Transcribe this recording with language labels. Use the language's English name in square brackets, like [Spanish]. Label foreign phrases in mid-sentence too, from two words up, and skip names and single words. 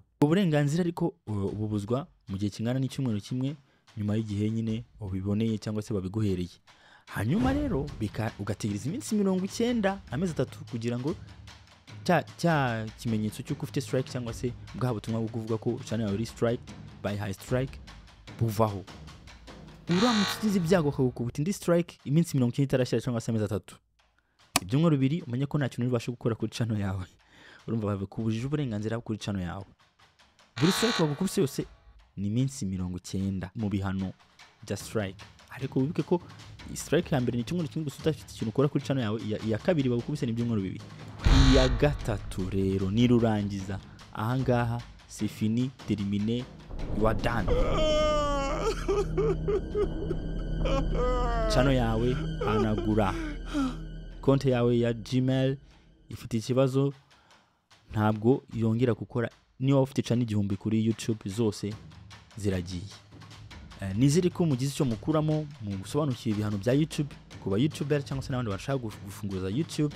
[Kinyarwanda] Uburenganzira ariko ububuzwa mu gihe kingana n'icyumweru kimwe nyuma y'igihe nyine ubiboneye cyangwa se babiguhereye. Hanyuma rero ugategereza iminsi 90 amezi 3 kugira ngo cya kimenyetso cy'uko ufite strike cyangwa se bwa butumwa bwo kuvuga ko channel yawe iri strike [English] by high strike [Kinyarwanda] buvaho. Uramutse ibyago akagukubita indi strike iminsi 90 itarashira cyangwa se amezi 3, ibyumweru 2 umenye ko nta kintu ubasha gukora kuri channel yawe. Urumva babikubujije uburenganzira kuri channel yawe. Buri strike bagukubise yose ni iminsi 90 mu bihano bya strike. Ariko wibuke ko strike ya mbere ni icyumweru kimwe gusa udafite ikintu ukora kuri channel yawe, iya kabiri bagukubise ni ibyumweru 2, iya gatatu rero ni rurangiza. [French] Ahangaha c'est fini, terminé, [English] you are done. [Kinyarwanda] Channel yawe anagura, konti yawe ya Gmail ifite ikibazo, ntabwo yongera gukora. Niba ufite channel 1000 kuri YouTube zose ziragiye. Nizere ko mugize icyo mukuramo mu gusobanukira ibihano bya YouTube kuba YouTuber cyangwa se n'abandi bashaka gufunguza YouTube.